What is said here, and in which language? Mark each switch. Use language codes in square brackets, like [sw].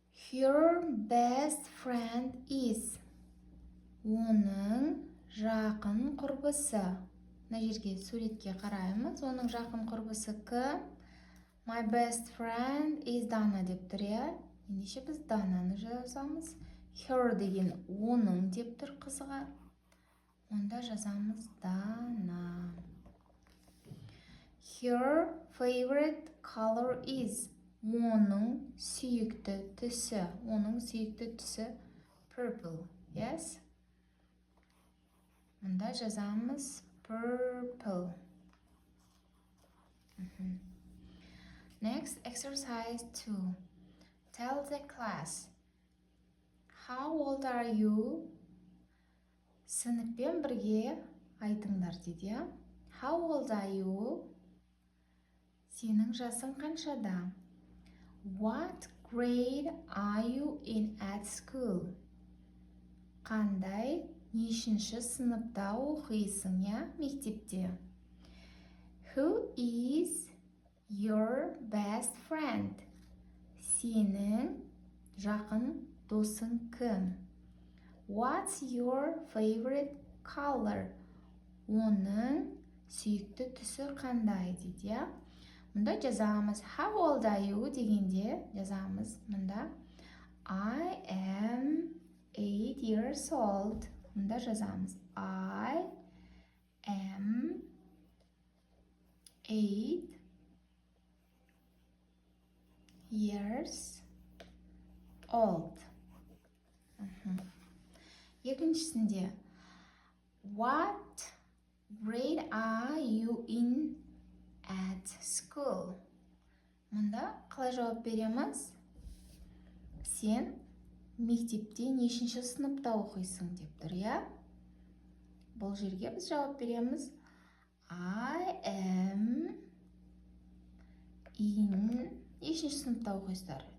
[en] Her best friend is. [kk] Оның жақын құрбысы. Мына жерге суретке қараймыз. Оның жақын құрбысы кім? [en] My best friend is Dana [kk] деп тұр, я? Ендеше біз Дананы жазамыз. Her деген оның деп тұр қызға. Онда жазамыз Dana. [en] Her favorite color is. [kk] Оның сүйікті түсі purple. [en] Yes? [kk] Онда жазамыз purple. [en] Next, exercise 2. Tell the class. How old are you? [kk] Сыныппен бірге айтыңдар дейді. [en] How old are you? [kk] Сенің жасың қаншада? [en] What grade are you in at school? [kk] Қандай, нешінші сыныпта оқисың, я, мектепте? [en] Who is your best friend? [kk] Сенің жақын досың кім? [en] What's your favorite color? [kk] Оның сүйікті түсі қандай дейді, я? Мұнда жазамыз [en] how old are you [kk] дегенде жазамыз мұнда [en] I am 8 years old. [kk] Мұнда жазамыз [en] I am 8 years old. Екіншісінде what grade are you in at school? [kk] Мұнда қалай жауап береміз? Сен мектепте нешінші сыныпта оқисың деп тұр, я? Бұл жерге біз жауап береміз [en] I am in [kk] нешінші сыныпта оқисыздар?